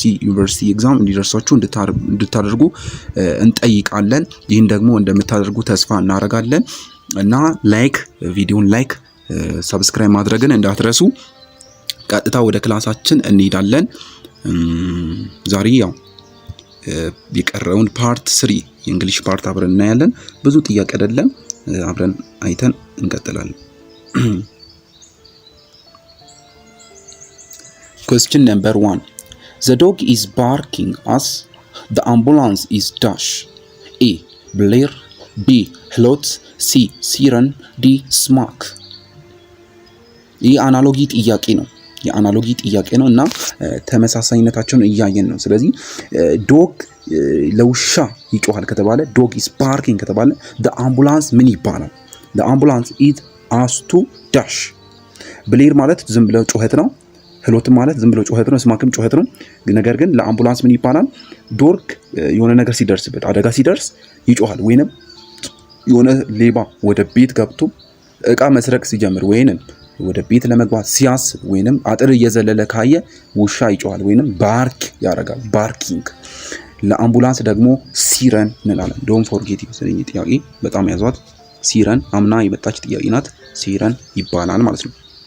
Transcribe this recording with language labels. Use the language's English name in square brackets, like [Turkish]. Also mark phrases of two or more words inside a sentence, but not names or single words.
[Amharic] ዩኒቨርሲቲ ኤግዛም እንዲደርሷችሁ እንድታደርጉ እንጠይቃለን። ይህን ደግሞ እንደምታደርጉ ተስፋ እናደርጋለን እና ቪዲዮን [English] like subscribe [Amharic] ማድረግን እንዳትረሱ። ቀጥታ ወደ ክላሳችን እንሄዳለን። ዛሬ ያው የቀረውን ፓርት 3 የእንግሊሽ ፓርት አብረን እናያለን። ብዙ ጥያቄ አይደለም፣ አብረን አይተን እንቀጥላለን። [English] Question number 1. The dog is barking as the ambulance is dash. A. Blare. B. Halot. C. Siren. D. Smack. [Amharic] ይህ አናሎጂ ጥያቄ ነው እና ተመሳሳይነታቸውን እያየን ነው። ስለዚህ ዶግ ለውሻ ይጮሃል ከተባለ [English] dog is barking [Amharic] ከተባለ [English] the ambulance [Amharic] ምን ይባላል? [English] the ambulance is asked to dash. [Amharic] ብሌር ማለት ዝም ብለው ጩኸት ነው። ህሎት ማለት ዝም ብለው ጩኸት ነው። ስማክም ጩኸት ነው። ነገር ግን ለአምቡላንስ ምን ይባላል? ዶግ የሆነ ነገር ሲደርስበት አደጋ ሲደርስ ይጮሃል። ወይንም የሆነ ሌባ ወደ ቤት ገብቶ እቃ መስረቅ ሲጀምር ወይንም ወደ ቤት ለመግባት ሲያስብ ወይንም አጥር እየዘለለ ካየ ውሻ ይጮሃል ወይንም ባርክ ያደርጋል። ባርኪንግ። ለአምቡላንስ ደግሞ ሲረን እንላለን። [English] don't forget [Amharic] ይመስለኝ ጥያቄ በጣም ያዟት። ሲረን አምና የመጣች ጥያቄ ናት። ሲረን ይባላል ማለት ነው።